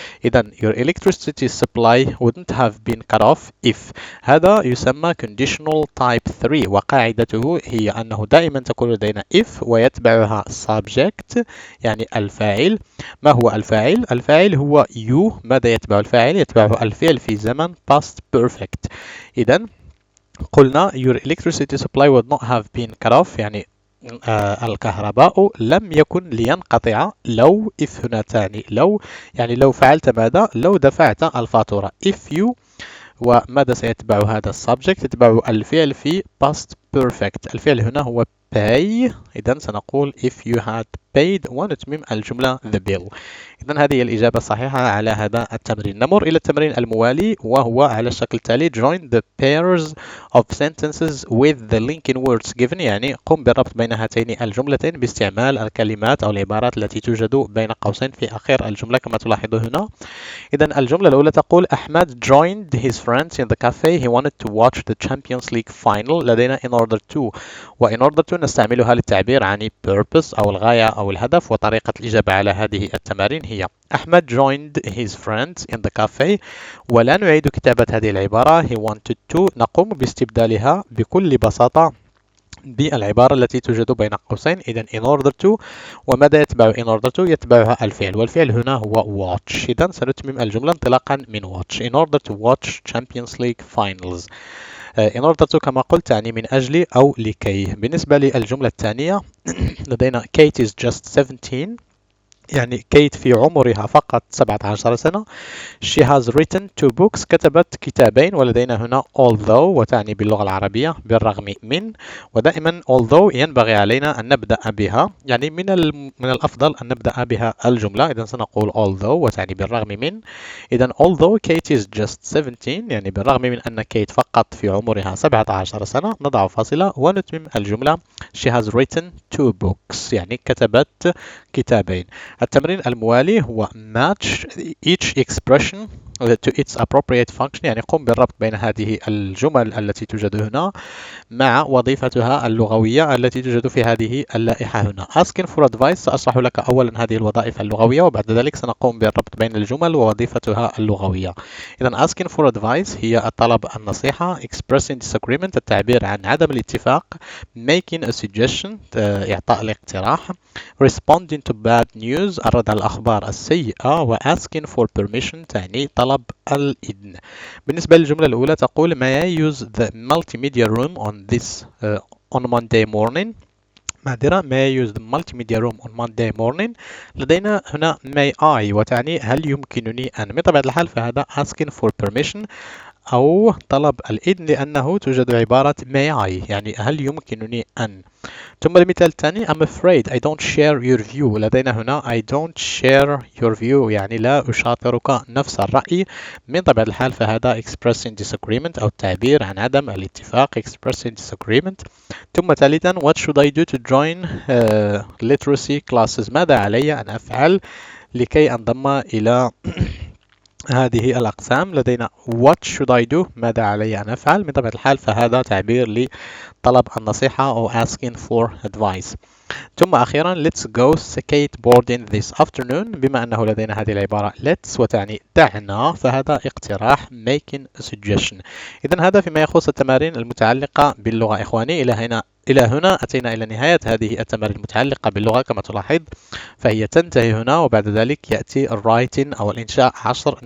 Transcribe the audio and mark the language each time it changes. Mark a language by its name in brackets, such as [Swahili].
[English] إذن your electricity supply wouldn't have been cut off if. [Arabic] هذا يسمى conditional type 3، وقاعدته هي أنه دائما تكون لدينا if ويتبعها subject يعني الفاعل. ما هو الفاعل؟ الفاعل هو you. ماذا يتبع الفاعل؟ يتبعه الفعل في زمن past perfect. إذن قلنا [English] your electricity supply would not have been cut off، [Arabic] يعني الكهرباء لم يكن لينقطع. لو if هنا تعني لو، يعني لو فعلت ماذا؟ لو دفعت الفاتورة [English] if you. [Arabic] وماذا سيتبع هذا السبجكت؟ يتبع الفعل في past perfect. الفعل هنا هو pay، إذن سنقول [English] if you had paid، ونتمم الجملة the bill. [Arabic] إذن هذه هي الإجابة الصحيحة على هذا التمرين. نمر إلى التمرين الموالي وهو على الشكل التالي: [English] join the pairs of sentences with the linking words given، [Arabic] يعني قم بالربط بين هاتين الجملتين باستعمال الكلمات أو العبارات التي توجد بين قوسين في آخر الجملة كما تلاحظ هنا. إذن الجملة الأولى تقول [English] أحمد joined his friends in the cafe he wanted to watch the Champions League final. [Arabic] لدينا in order to، و in order to نستعملها للتعبير عن purpose أو الغاية أو الهدف. وطريقة الإجابة على هذه التمارين هي أحمد [English] joined his friends in the cafe، [Arabic] ولا نعيد كتابة هذه العبارة [English] he wanted to، [Arabic] نقوم باستبدالها بكل بساطة بالعبارة التي توجد بين قوسين. إذن in order to، وماذا يتبع in order to؟ يتبعها الفعل، والفعل هنا هو watch. إذن سنتمم الجملة انطلاقا من watch. [English] in order to watch Champions League finals. [Arabic] in order to كما قلت تعني من أجل أو لكي. بالنسبة للجملة الثانية لدينا [English] Kate is just 17، [Arabic] يعني كيت في عمرها فقط 17 سنة. [English] She has written 2 books، [Arabic] كتبت كتابين. ولدينا هنا although، وتعني باللغة العربية بالرغم من. ودائما although ينبغي علينا أن نبدأ بها، يعني من الأفضل أن نبدأ بها الجملة. إذن سنقول although وتعني بالرغم من. إذن [English] although Kate is just 17، [Arabic] يعني بالرغم من أن كيت فقط في عمرها 17 سنة، نضع فاصلة ونتمم الجملة [English] She has written 2 books، [Arabic] يعني كتبت كتابين. التمرين الموالي هو [English] match each expression to its appropriate function، [Arabic] يعني قم بالربط بين هذه الجمل التي توجد هنا مع وظيفتها اللغوية التي توجد في هذه اللائحة هنا. [English] asking for advice، [Arabic] سأشرح لك أولا هذه الوظائف اللغوية وبعد ذلك سنقوم بالربط بين الجمل ووظيفتها اللغوية. إذن [English] asking for advice [Arabic] هي الطلب النصيحة، [English] expressing disagreement [Arabic] التعبير عن عدم الاتفاق، [English] making a suggestion [Arabic] إعطاء الاقتراح، [English] responding to bad news [Arabic] الرد على الأخبار السيئة، و [English] asking for permission [Arabic] تعني طلب الإذن. بالنسبة للجملة الأولى تقول [English] may I use the multimedia room on Monday morning. [Arabic] معذرة، [English] may I use the multimedia room on Monday morning. [Arabic] لدينا هنا [English] may I [Arabic] وتعني هل يمكنني أن. بطبيعة الحال فهذا [English] asking for permission [Arabic] أو طلب الإذن، لأنه توجد عبارة [English] may I [Arabic] يعني هل يمكنني أن. ثم المثال الثاني [English] I'm afraid I don't share your view. [Arabic] لدينا هنا [English] I don't share your view [Arabic] يعني لا أشاطرك نفس الرأي. من طبيعة الحال فهذا [English] expressing disagreement [Arabic] أو التعبير عن عدم الاتفاق expressing disagreement. ثم ثالثا [English] what should I do to join literacy classes. [Arabic] ماذا علي أن أفعل لكي أنضم إلى هذه الأقسام. لدينا [English] what should I do [Arabic] ماذا علي أن أفعل. من طبيعة الحال فهذا تعبير لطلب النصيحة أو [English] asking for advice. [Arabic] ثم أخيرا [English] let's go skateboarding this afternoon. [Arabic] بما أنه لدينا هذه العبارة let's وتعني دعنا فهذا اقتراح [English] making a suggestion. [Arabic] إذن هذا فيما يخص التمارين المتعلقة باللغة. إخواني إلى هنا أتينا إلى نهاية هذه التمارين المتعلقة باللغة. كما تلاحظ فهي تنتهي هنا وبعد ذلك يأتي الرايتين أو الإنشاء 10